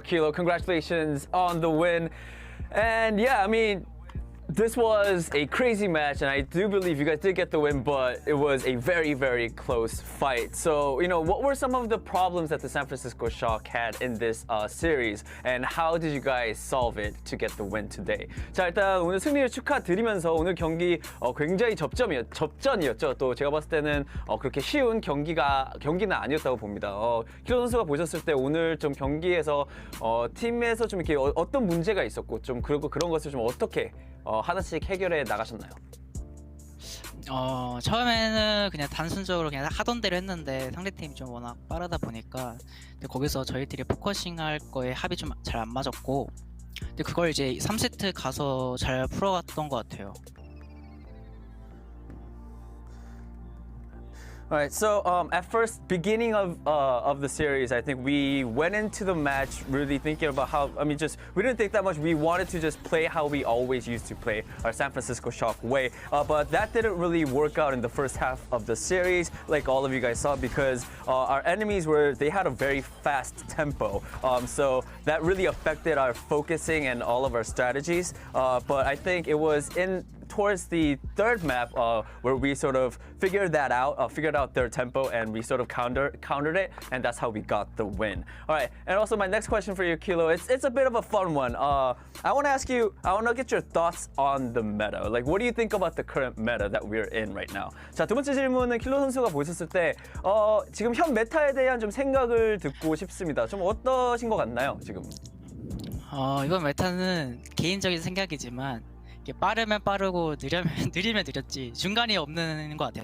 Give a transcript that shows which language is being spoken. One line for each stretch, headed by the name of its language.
English: Kilo, congratulations on the win. And yeah, I mean, this was a crazy match, and I do believe you guys did get the win, but it was a very, very close fight. So, you know, what were some of the problems that the San Francisco Shock had in this series, and how did you guys solve it to get the win today?
Korean: 자, 일단 오늘 승리를 축하드리면서 오늘 경기 굉장히 접전이었죠. 또 제가 봤을 때는 그렇게 쉬운 경기는 아니었다고 봅니다. 키로 선수가 보셨을 때 오늘 좀 경기에서 팀에서 좀 이렇게 어떤 문제가 있었고 좀 그리고 그런 것을 좀 어떻게 하나씩 해결해 나가셨나요? 처음에는 그냥 단순적으로 그냥 하던 대로 했는데 상대팀이 좀 워낙 빠르다 보니까 근데 거기서 저희들이 포커싱 할 거에 합이 좀 잘 안 맞았고 근데 그걸 이제 3세트 가서 잘 풀어갔던 것 같아요.
English: All right, so at first, beginning of the series, I think we went into the match really thinking about how, we didn't think that much. We wanted to just play how we always used to play, our San Francisco Shock way. But that didn't really work out in the first half of the series, like all of you guys saw, because our enemies they had a very fast tempo. So that really affected our focusing and all of our strategies. But I think it was towards the third map where we sort of figured out their tempo and we sort of countered it, and that's how we got the win. All right, and also my next question for you, Kilo, it's a bit of a fun one. I want to get your thoughts on the meta. Like, what do you think about the current meta that we're in right now?
Korean: 자, 두 번째 질문은 킬로 선수가 보셨을 때 지금 현 메타에 대한 좀 생각을 듣고 싶습니다. 좀 어떠신 것 같나요, 지금? 이번 메타는 개인적인 생각이지만 이게 빠르면 빠르고 느리면 느렸지 중간이 없는 것 같아요.